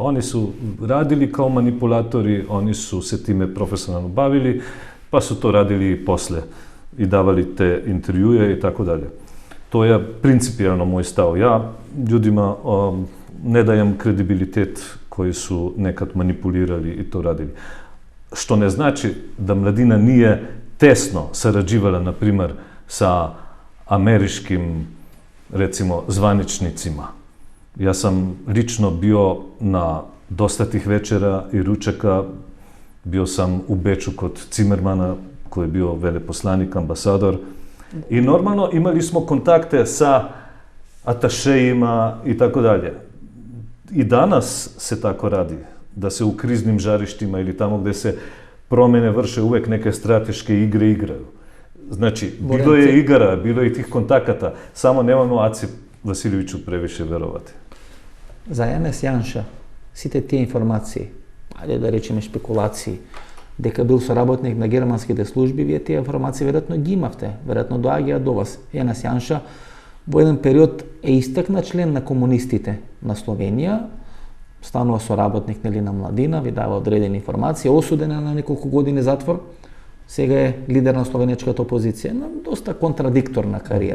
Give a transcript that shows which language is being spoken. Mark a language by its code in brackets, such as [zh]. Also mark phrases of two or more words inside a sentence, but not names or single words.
[sr] Они су радили као манипулатори, они су се тиме професионално бавили, па су то радили и после и давали те интервјуи и така дале. [mk] Тоа е принципијално мој став. [sr] Ја људима не дајам кредибилитет кои су некад манипулирали и то радили. Што не значи да Младина nije тесно сараđivala, на пример, sa америшким, recimo, zvaničnicima. Ja sam lično bio na dosta tih večera i ručaka. Bio sam u Beču kod Cimermana, koji je bio veleposlanik, ambasador. I normalno imali smo kontakte sa atašejima i tako dalje. I danas se tako radi, da se u kriznim žarištima ili tamo gde se promene vrše uvek neke strateške igre igraju. Znači, bilo je igara, bilo je i tih kontakata, samo nemamo Aci Василевиќу превише веровати. [mk] За Јанес Јанша, сите тие информации, ајде да речеме шпекулации, дека бил соработник на германските служби, вие тие информации веројатно ги имавте, веројатно доаѓаат до вас. Јанес Јанша во еден период е истакнат член на комунистите на Словенија, станува соработник на Младина, ви дава одредени информации, осуден на неколку години затвор, сега е лидер на словенечката опозиција, на доста контрадикторна кариера.